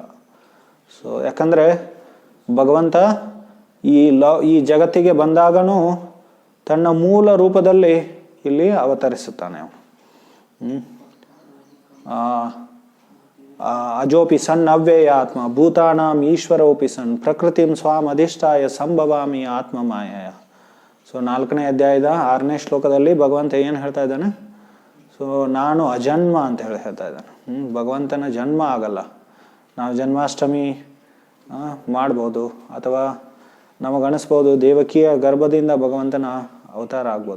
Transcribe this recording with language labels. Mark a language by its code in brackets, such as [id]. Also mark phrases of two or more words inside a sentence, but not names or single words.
[kn] ಸೊ ಯಾಕಂದರೆ ಭಗವಂತ ಈ ಜಗತ್ತಿಗೆ ಬಂದಾಗನೂ ತನ್ನ ಮೂಲ ರೂಪದಲ್ಲಿ ಇಲ್ಲಿ ಅವತರಿಸುತ್ತಾನೆ. [sa] ಅಜೋಪಿ ಸನ್ ಅವ್ಯಯ ಆತ್ಮ ಭೂತಾನಾಂ ಈಶ್ವರೋಪಿ ಸನ್ ಪ್ರಕೃತಿಂ ಸ್ವಾಮ್ ಅಧಿಷ್ಠಾಯ ಸಂಭವಾಮಿ ಆತ್ಮ ಮಾಯಯ. [kn] ಸೊ 4ನೇ ಅಧ್ಯಾಯದ 6ನೇ ಶ್ಲೋಕದಲ್ಲಿ ಭಗವಂತ ಏನು ಹೇಳ್ತಾ ಇದ್ದಾನೆ? ಸೊ ನಾನು ಅಜನ್ಮ ಅಂತ ಹೇಳ್ತಾ ಇದ್ದಾನೆ. ಭಗವಂತನ ಜನ್ಮ ಆಗಲ್ಲ. ನಾವು ಜನ್ಮಾಷ್ಟಮಿ ಮಾಡ್ಬೋದು, ಅಥವಾ ನಮಗನಿಸ್ಬೋದು ದೇವಕಿಯ ಗರ್ಭದಿಂದ ಭಗವಂತನ ಅವತಾರ ಆಗ್ಬೋದು.